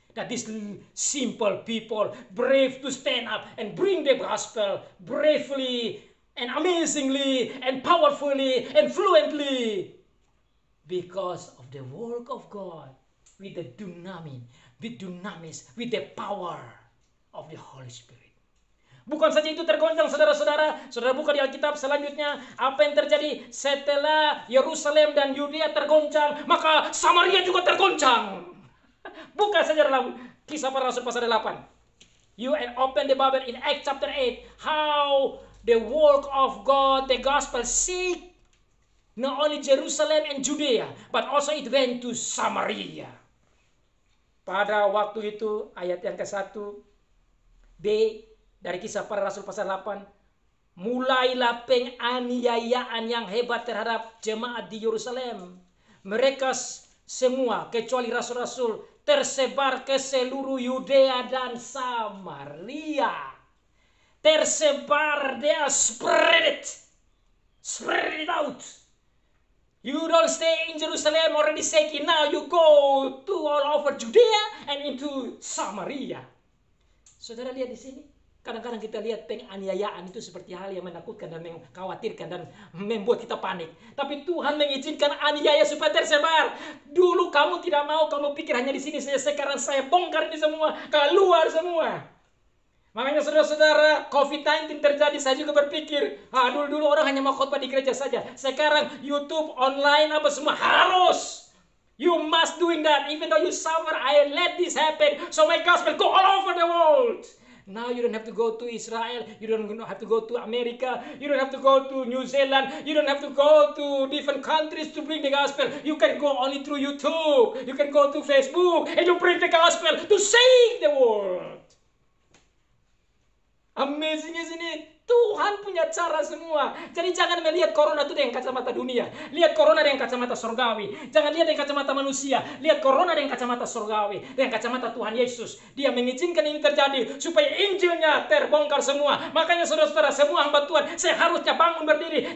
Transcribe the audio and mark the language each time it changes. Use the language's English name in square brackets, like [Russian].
[English] That these simple people, brave to stand up and bring the gospel bravely and amazingly and powerfully and fluently. Because of the work of God with the dunamis, with the power of the Holy Spirit. [Indonesian] Bukan saja itu tergoncang saudara-saudara. Saudara buka di Alkitab selanjutnya. Apa yang terjadi setelah Yerusalem dan Yudea tergoncang, maka Samaria juga tergoncang. Buka saja dalam Kisah Para Rasul pasal 8. [English] You open the Bible in Acts chapter 8. How the work of God, the gospel, seek not only Jerusalem and Judea, but also it went to Samaria. [Indonesian] Pada waktu itu, ayat yang ke-1 B dari Kisah Para Rasul pasal 8. Mulailah penganiayaan yang hebat terhadap jemaat di Yerusalem. Mereka semua kecuali rasul-rasul tersebar ke seluruh Yudea dan Samaria. Tersebar, dia [English] spread it out. You don't stay in Jerusalem already shaking. Now you go to all over Judea and into Samaria. [Indonesian] Saudara lihat di sini. Kadang-kadang kita lihat penganiayaan itu seperti hal yang menakutkan dan mengkhawatirkan dan membuat kita panik. Tapi Tuhan mengizinkan aniaya supaya tersebar. Dulu kamu tidak mau, kamu pikir hanya di sini saja. Sekarang saya bongkar ini semua, keluar semua. Makanya saudara-saudara, COVID-19 terjadi, saya juga berpikir, dulu orang hanya mau khotbah di gereja saja. Sekarang YouTube, online, apa semua harus. [English] You must doing that. Even though you suffer, I let this happen. So my gospel go all over the world. Now you don't have to go to Israel. You don't have to go to America. You don't have to go to New Zealand. You don't have to go to different countries to bring the gospel. You can go only through YouTube. You can go to Facebook and you bring the gospel to save the world. Amazing, isn't it? [Indonesian] Tuhan punya cara semua. Jadi jangan melihat corona itu dengan kacamata dunia. Lihat corona dengan kacamata surgawi. Jangan lihat dengan kacamata manusia. Lihat corona dengan kacamata surgawi. Dengan kacamata Tuhan Yesus. Dia mengizinkan ini terjadi supaya Injilnya terbongkar semua. Makanya saudara-saudara, semua hamba Tuhan, saya harusnya bangun berdiri.